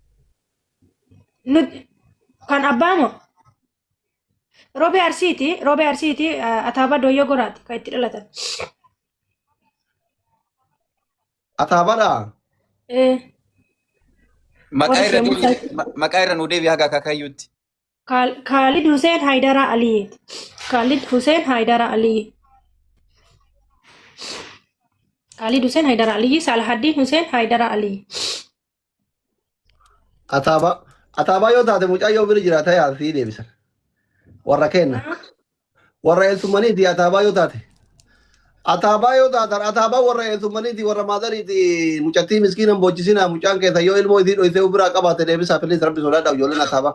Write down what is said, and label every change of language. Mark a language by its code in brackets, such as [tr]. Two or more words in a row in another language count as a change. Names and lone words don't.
[om] Kan abbaa moo? Roobee Arsiiti Ataabaa Dooyyoo Goraati kan itti dhalatan. Ataabaadha? Maqaa irra nuu deebi haga akaakayyuutti. Khalid Hussein Haydar Ali. Khalid Hussein Haydar Ali. Khalid Hussein Haydar Ali, Salahuddin Hussein Haydar Ali. Ataabaa yoo taate mucaa yoo bira jiraata yaasii deebisan. Warra kenna. Warra eessumaniiti ataabaa yoo taate. Ataabaa warra eessumaniiti warra maadariiti mucattii miskiinan boochisina mucaan keessa yoo ilmoo isii dhoysee biraa qabaate deebisaa filis rabbi sodaadha ijoolleen ataabaa.